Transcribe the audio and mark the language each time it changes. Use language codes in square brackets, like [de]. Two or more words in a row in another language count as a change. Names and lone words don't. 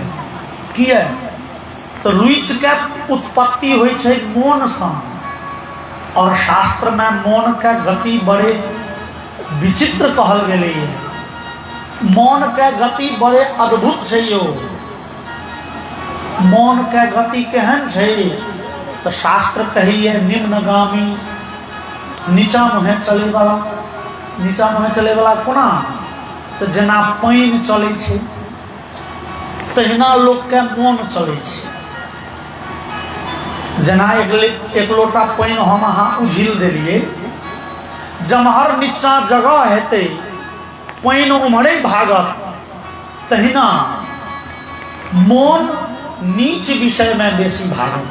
[mai] किए तो रुचि के उत्पत्ति हुई छै मन से, और शास्त्र में मन के गति बड़े विचित्र कहल गेले है। मन के गति बड़े अद्भुत छै यो। मन के गति केहन छै तो शास्त्र कहिए निम्नगामी, नीचा मुहे चले वाला। नीचा मुहे चले वाला कोना तो जेना पानी चले छे तहिना लोग के मन चले छे। जेना एक लोटा पानी हम अहाँ उझिल देलिए, जमहर नीचा जगह हेते पानी उम्हरे भागत, तहिना मन नीच विषय में बेसी भागत।